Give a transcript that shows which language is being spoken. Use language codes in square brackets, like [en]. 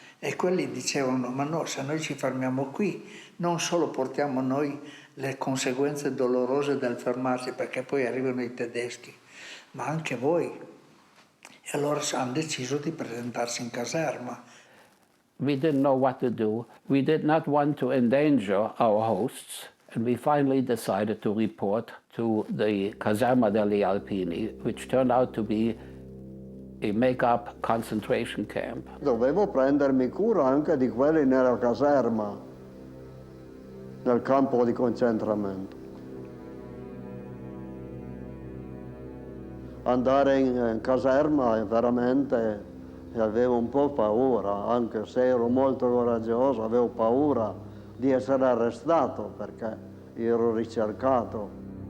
[it] E quelli dicevano: ma no, se noi ci fermiamo qui non solo portiamo noi le conseguenze dolorose del fermarsi, perché poi arrivano i tedeschi, ma anche voi. E allora hanno deciso di presentarsi in caserma. [en] We didn't know what to do. We did not want to endanger our hosts, and we finally decided to report to the caserma degli Alpini, which turned out to be a make-up concentration camp. [it] Dovevo prendermi cura anche di quelli nella caserma, nel campo di concentramento. Andare in caserma veramente avevo un po' paura, anche se ero molto coraggioso, avevo paura di essere arrestato perché ero ricercato.